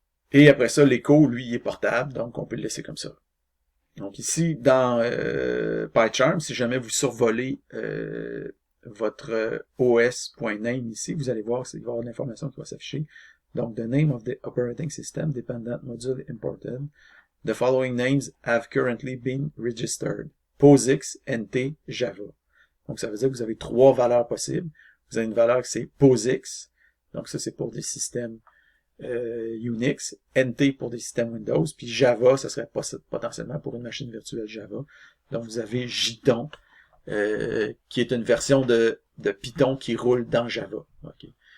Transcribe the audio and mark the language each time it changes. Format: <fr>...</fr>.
<fr>Et après ça, l'écho, lui, il est portable, donc on peut le laisser comme ça. Donc ici, dans PyCharm, si jamais vous survolez votre os.name ici, vous allez voir qu'il va y avoir l'information qui va s'afficher.</fr> <en>Donc, the name of the operating system dependent module imported. The following names have currently been registered. POSIX, NT, Java.</en> <fr>Donc, ça veut dire que vous avez trois valeurs possibles. Vous avez une valeur qui c'est POSIX. Donc, ça, c'est pour des systèmes Unix, NT pour des systèmes Windows, puis Java, ça serait potentiellement pour une machine virtuelle Java. Donc, vous avez Jython, qui est une version de Python qui roule dans Java. Okay.</fr>